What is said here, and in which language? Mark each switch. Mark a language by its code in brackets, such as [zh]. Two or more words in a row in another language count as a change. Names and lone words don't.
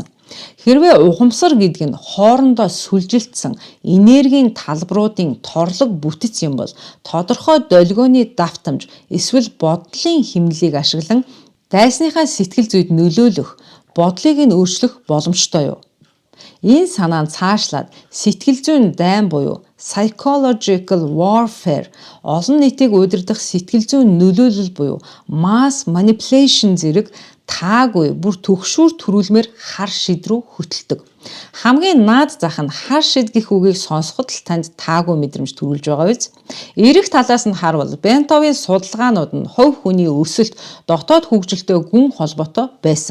[mn] Хэрвээ ухамсар гэдэг нь хоорондоо сүлжилтсэн энергийн талбаруудын торлог бүтэц юм бол тодорхой долгионы давтамж эсвэл бодлын хэмнэлийг ашиглан дайсныхаа сэтгэл зүйд нөлөөлөх, бодлыг нь өөрчлөх боломжтой юу? Энэ санаа нь цаашлаад сэтгэл зүйн дайн буюу [en] psychological warfare [mn] олон нийтийг удирдах сэтгэл зүйн нөлөөлөл буюу [en] mass manipulation [mn] зэрэг таагүй бүр төгшүүр төрүүлмээр хар шид рүү хөтэлдэг. Хамгийн наад зах нь хар шид гэх үгийг сонсоход л танд таагүй мэдрэмж төрүүлж байгаа биз? Эрэг талаас нь харвал Бентовын судалгаанууд нь хувь хүний өсөлт дотоод хөгжилтэй гүн холбоотой байсан.